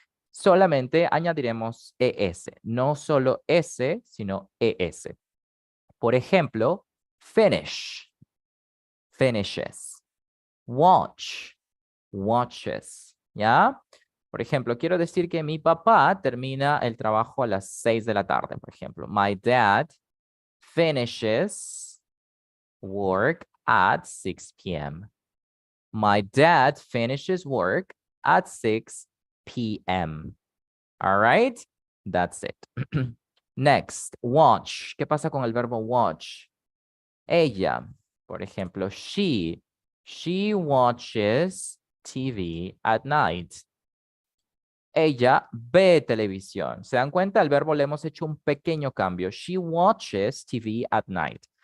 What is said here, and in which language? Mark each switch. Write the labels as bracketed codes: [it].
[es] Solamente añadiremos ES. No solo S, sino ES. Por ejemplo, finish. Finishes. Watch. Watches. ¿Ya? Por ejemplo, quiero decir que mi papá termina el trabajo a las 6 de la tarde, por ejemplo. [en] My dad finishes work at 6 p.m. My dad finishes work at 6 p.m. All right? That's it. Next, watch. [es] ¿Qué pasa con el verbo watch? Ella, por ejemplo, [en] she watches TV at night. [es] Ella ve televisión. ¿Se dan cuenta? Al verbo le hemos hecho un pequeño cambio. [en] She watches TV at night.